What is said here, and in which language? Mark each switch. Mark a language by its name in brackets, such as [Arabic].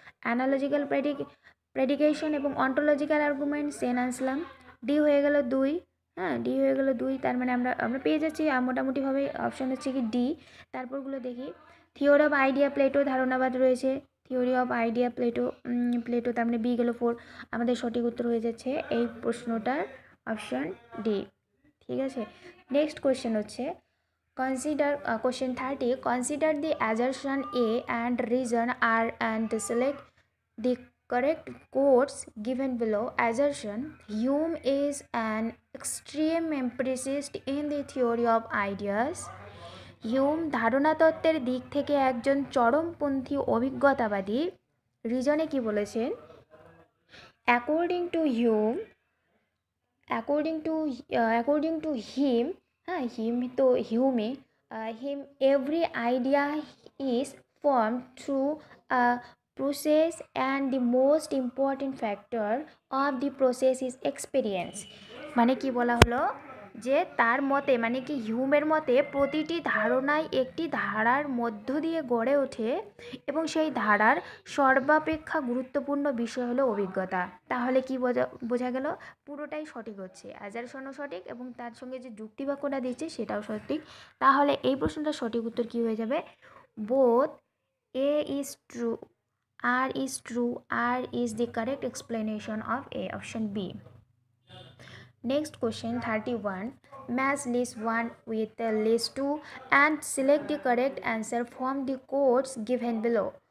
[Bangla] Analogical প্রেডিকেশন এবং ontological argument Saint আনসলাম, D হয়ে গেল 2, ডি হয়ে গেল 2। তার মানে আমরা পেয়ে যাচ্ছি মোটামুটিভাবে অপশন হচ্ছে কি ডি। তারপরগুলো দেখি থিওরি অফ আইডিয়া প্লেটো ধারণাবাদ রয়েছে, থিওরি অফ আইডিয়া প্লেটো তার মানে বি গেল 4। আমাদের সঠিক উত্তর হয়ে যাচ্ছে এই প্রশ্নটার অপশন ডি। ঠিক আছে, [English] Next question হচ্ছে question 30, consider the assertion A and reason R and select the correct quotes given below. Assertion: Hume is an extreme empiricist in the theory of ideas. [Bangla] Hume ধারণা তত্ত্বের দিক থেকে একজন চরমপন্থী অভিজ্ঞতাবাদী। রিজনে কি বলেছেন? [English] according to Hume, according to him, [Bangla] হ্যাঁ হিম তো হিউমে, [English] him every idea is formed through a process and the most important factor of the process is experience. [Bangla] মানে কি বলা হলো যে তার মতে, মানে কি হিউমের মতে প্রতিটি ধারণাই একটি ধারার মধ্য দিয়ে গড়ে ওঠে এবং সেই ধারার সর্বাপেক্ষা গুরুত্বপূর্ণ বিষয় হলো অভিজ্ঞতা। তাহলে কি বোঝা গেল? পুরোটাই সঠিক হচ্ছে, অ্যাজারশনও সঠিক এবং তার সঙ্গে যে যুক্তিবাক্যটা দিচ্ছে সেটাও সঠিক। তাহলে এই প্রশ্নটার সঠিক উত্তর কি হয়ে যাবে? [English] Both A is true, R is true, R is the correct explanation of A, option B. Next question 31. Match list 1 with list 2 and select the correct answer from the quotes given below.